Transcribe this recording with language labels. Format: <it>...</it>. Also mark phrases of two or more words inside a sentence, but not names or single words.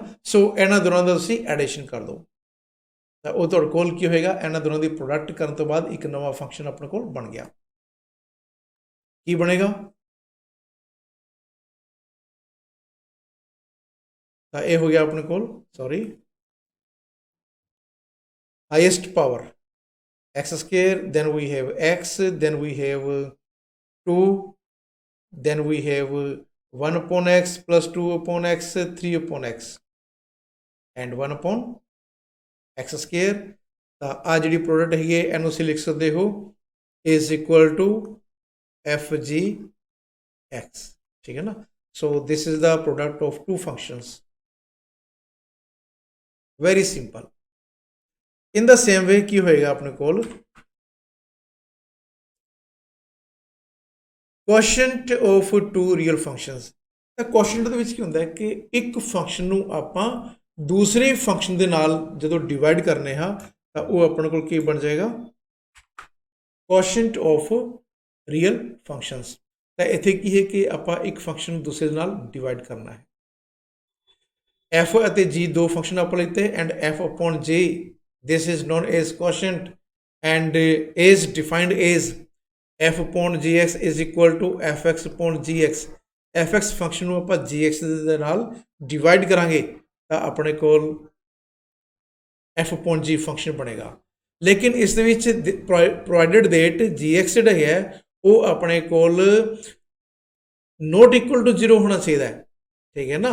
<pa>ਸੋ ਇਹਨਾਂ ਦੋਨਾਂ ਦਾ ਤੁਸੀਂ ਐਡੀਸ਼ਨ ਕਰ ਦਿਓ ਤਾਂ ਉਹ ਤੁਹਾਡੇ ਕੋਲ ਕੀ ਹੋਏਗਾ, ਇਹਨਾਂ ਦੋਨਾਂ ਦੀ ਪ੍ਰੋਡਕਟ ਕਰਨ ਤੋਂ ਬਾਅਦ ਇੱਕ ਨਵਾਂ ਫੰਕਸ਼ਨ ਆਪਣੇ ਕੋਲ ਬਣ ਗਿਆ। ਕੀ ਬਣੇਗਾ ਤਾਂ ਇਹ ਹੋ ਗਿਆ ਆਪਣੇ ਕੋਲ,</pa> <en>sorry, highest power x square, then we have x, then we have 2, then we have 1 upon x plus 2 upon x, 3 upon x and 1 upon x square।</en> <pa>ਤਾਂ ਆ ਜਿਹੜੀ ਪ੍ਰੋਡਕਟ ਹੈਗੀ ਹੈ ਇਹਨੂੰ ਤੁਸੀਂ ਲਿਖ ਸਕਦੇ ਹੋ</pa> <en>is equal to fg x,</en> <pa>ਠੀਕ ਹੈ ਨਾ।</pa> <en>so this is the product of two functions, very simple। in the same way</en> <pa>ਕੀ ਹੋਏਗਾ ਆਪਣੇ ਕੋਲ</pa> <en>quotient of two real functions।</en> <pa>ਤਾਂ quotient ਦੇ ਵਿੱਚ ਕੀ ਹੁੰਦਾ ਹੈ ਕਿ ਇੱਕ ਫੰਕਸ਼ਨ ਨੂੰ ਆਪਾਂ ਦੂਸਰੇ ਫੰਕਸ਼ਨ ਦੇ ਨਾਲ ਜਦੋਂ ਡਿਵਾਈਡ ਕਰਨੇ ਹਾਂ ਤਾਂ ਉਹ ਆਪਣੇ ਕੋਲ ਕੀ ਬਣ ਜਾਏਗਾ,</pa> <en>quotient of real functions।</en> <pa>ਤਾਂ ਇੱਥੇ ਕੀ ਹੈ ਕਿ ਆਪਾਂ ਇੱਕ ਫੰਕਸ਼ਨ ਨੂੰ ਦੂਸਰੇ ਨਾਲ ਡਿਵਾਈਡ ਕਰਨਾ ਹੈ। f ਅਤੇ g ਦੋ ਫੰਕਸ਼ਨ ਆਪਾਂ ਲਿੱਤੇ</pa> <en>ਐਂਡ f upon j, this is known as quotient and is defined as f upon gx is equal to fx upon gx।</en> <pa>fx ਫੰਕਸ਼ਨ ਨੂੰ ਆਪਾਂ gx ਦੇ ਨਾਲ ਡਿਵਾਈਡ ਕਰਾਂਗੇ ਤਾਂ ਆਪਣੇ ਕੋਲ</pa> <en>f upon g</en> <pa>ਫੰਕਸ਼ਨ ਬਣੇਗਾ। ਲੇਕਿਨ ਇਸ ਦੇ ਵਿੱਚ</pa> <en>provided that</en> <pa>gx ਜਿਹੜਾ ਹੈ ਉਹ ਆਪਣੇ ਕੋਲ</pa> <en>not equal to 0</en> <pa>ਹੋਣਾ ਚਾਹੀਦਾ ਹੈ, ਠੀਕ ਹੈ ਨਾ।</pa>